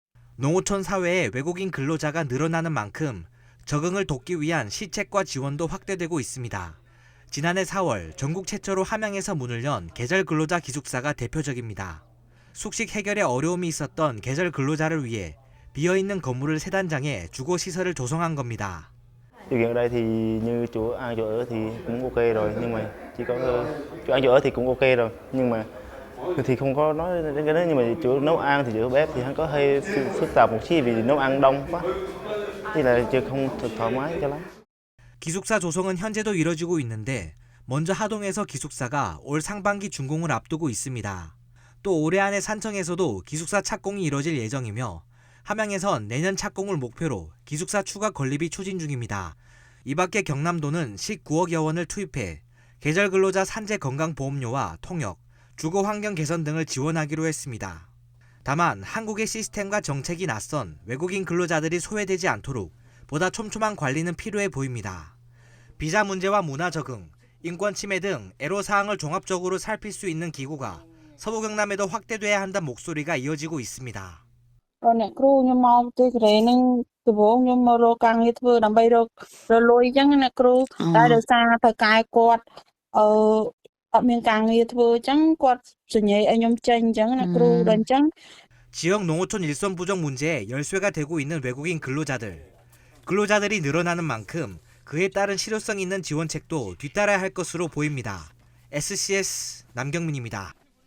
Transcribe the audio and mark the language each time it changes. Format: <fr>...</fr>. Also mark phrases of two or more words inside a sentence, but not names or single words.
<ko>농어촌 사회에 외국인 근로자가 늘어나는 만큼 적응을 돕기 위한 시책과 지원도 확대되고 있습니다. 지난해 4월 전국 최초로 함양에서 문을 연 계절 근로자 기숙사가 대표적입니다. 숙식 해결에 어려움이 있었던 계절 근로자를 위해 비어있는 건물을 3단장에 주거 시설을 조성한 겁니다.</ko> <vi>điều kiện ở đây thì như chỗ ăn chỗ ở thì cũng ok rồi, nhưng mà chỉ có chỗ ăn chỗ ở thì cũng ok rồi, nhưng mà thì không có nói đến cái đó, nhưng mà chỗ nấu ăn thì chỗ bếp thì hắn có hơi phức tạp một chút vì nấu ăn đông quá, thì là chưa không thoải mái cho lắm.</vi> <ko>기숙사 조성은 현재도 이뤄지고 있는데 먼저 하동에서 기숙사가 올 상반기 준공을 앞두고 있습니다. 또 올해 안에 산청에서도 기숙사 착공이 이뤄질 예정이며 함양에선 내년 착공을 목표로 기숙사 추가 건립이 추진 중입니다. 이 밖에 경남도는 19억여 원을 투입해 계절 근로자 산재 건강보험료와 통역, 주거 환경 개선 등을 지원하기로 했습니다. 다만 한국의 시스템과 정책이 낯선 외국인 근로자들이 소외되지 않도록 보다 촘촘한 관리는 필요해 보입니다. 비자 문제와 문화 적응, 인권 침해 등 애로사항을 종합적으로 살필 수 있는 기구가 서부 경남에도 확대돼야 한다는 목소리가 이어지고 있습니다.</ko> <km>អ្នកគ្រូខ្ញុំមកទីកន្លែងហ្នឹងដំបូងខ្ញុំមករកការងារធ្វើដើម្បីរលុយអញ្ចឹងអ្នកគ្រូតែដោយសារថៅកែគាត់អត់មានការងារធ្វើអញ្ចឹងគាត់សញ្ញេឲ្យខ្ញុំចេញអញ្ចឹងអ្នកគ្រូដល់អញ្ចឹង</km> <ko>지역 농어촌 일손 부족 문제에 열쇠가 되고 있는 외국인 근로자들이 늘어나는 만큼 그에 따른 실효성 있는 지원책도 뒤따라야 할 것으로 보입니다. SCS 남경민입니다.</ko>